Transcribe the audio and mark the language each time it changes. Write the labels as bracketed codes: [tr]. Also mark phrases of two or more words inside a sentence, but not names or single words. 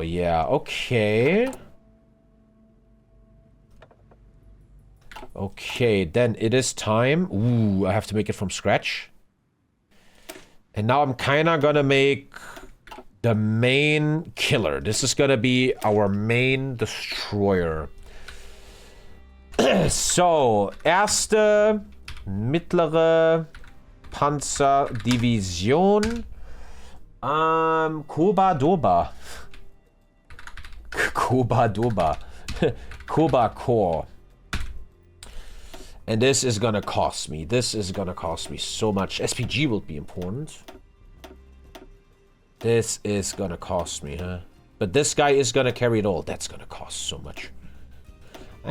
[en] Yeah, okay. Okay, then it is time. Ooh, I have to make it from scratch. And now I'm kinda gonna make the main killer. This is gonna be our main destroyer. So, [de] erste mittlere Panzerdivision. [en] Koba-Doba. Koba-Doba. Koba Corps. And this is gonna cost me. This is gonna cost me so much. SPG will be important. This is gonna cost me, huh? But this guy is gonna carry it all. That's gonna cost so much.